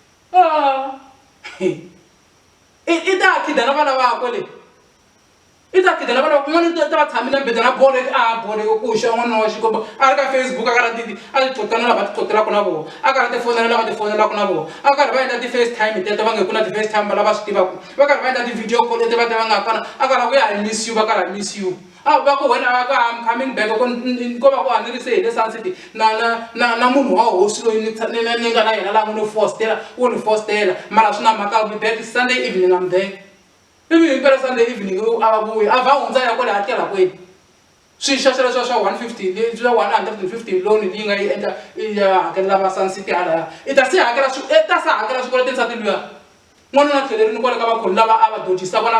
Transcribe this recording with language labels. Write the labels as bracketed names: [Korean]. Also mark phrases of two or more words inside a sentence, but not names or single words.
[Tsonga] i ta khida na vana vakwe leyi i ta khida na vana kun'wana ta va tshami na beda na bolo bolo ku xa n'wana wa Xikwembu a ri ka Facebook a karhi a ti tlotana lava ti tlotelaka na vona a karhi tifonela lava ti fonelaka na vona a karhi va endla ti-FaceTime teto va nge ku na ti-FaceTime va lava swi tivaka va karhi va endla [English] ti-video call [Tsonga] leti va nga kona a karhi ku ya [English] I miss you [Tsonga] va karhi [English] I miss you [Tsonga] va ku wena va ka [English] I'm coming back [Tsonga] ko va ku hanerise hi le Sun City na munhu wa hosi loyi ni nga na yena laha n'wi ni fostela mara swi na mhaka [English] I'll be back Sunday evening I'm there [Tsonga] ivi himpela [English] Sunday evening [Tsonga] a va vuyi a va hundza ya kwale hakela kwini swi xaxela swa 150 swa 150 loan leyi nga yi endla ya hakelela va Sun City halaya i ta se hakela swikweleti nsati luya n'wana na tlhelerini kwale ka vakholi lava a va dojisa vona